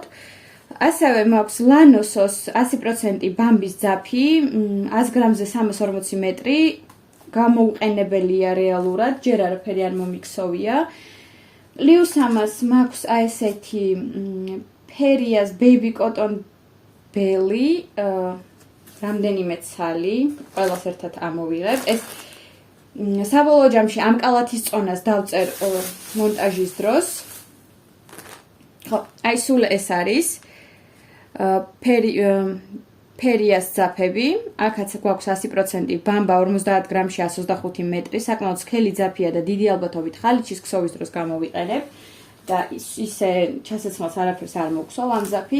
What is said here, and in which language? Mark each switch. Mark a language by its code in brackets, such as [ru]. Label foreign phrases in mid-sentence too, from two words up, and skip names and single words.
[ka] ასევე მაქვს ლანოსოს 100% ბამბის ძაფი, 100 გრამზე 340 მეტრი, გამოუყენებელია რეალურად, ჯერ არაფერი არ მომიქსოვია. პლუს ამას მაქვს აი ესეთი ფერიას baby cotton belly, რამდენიმე ცალი, ყველას ერთად ამოვიღებ. ეს საბოლოო ჯამში ამ კალათის წონას დავწერ მონტაჟის დროს. ხო, აი სულ ეს არის ფერიას ძაფები, აქაც გვაქვს 100% ბამბა 50 გრამში 125 მეტრი, საკმაოდ სქელი ძაფია და დიდი ალბათობით ხალიჩის ქსოვის დროს გამოვიყენებ და ისე ჩასაცმელს არაფერს არ მოგხსოვ ამ ძაფით.